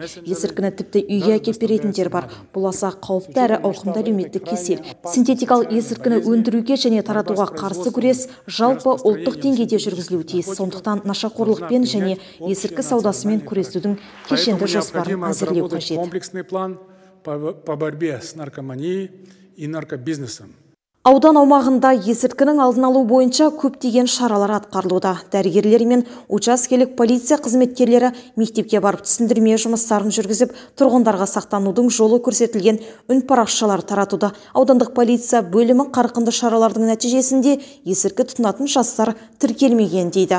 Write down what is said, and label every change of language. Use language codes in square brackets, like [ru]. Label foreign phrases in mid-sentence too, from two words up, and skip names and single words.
[kk] Есірткіні тіпті үйге әкеліп беретіндер бар. Бұл аса қауіпті әрі ауқымды әлеуметтік кесел. Синтетикалық есірткіні өндіруге және таратуға қарсы күрес жалпы ұлттық деңгейде жүргізілуі тиіс. Сондықтан нашақорлықпен және есірткі саудасымен күресудің кешенді жоспарын әзірлеу. [ru] Комплексный план по борьбе с наркоманией и наркобизнесом. [kk] Аудан аумағында есірткінің алдын алу бойынша көптеген шаралар атқарылуда. Дәрігерлер мен учаскелік полиция қызметкерлері мектепке барып түсіндірме жұмыстарын жүргізіп, тұрғындарға сақтанудың жолы көрсетілген үнпарақшалар таратуда. Аудандық полиция бөлімі қарқынды шаралардың нәтижесінде есірткі тұтынатын жастар тіркелмеген дейді.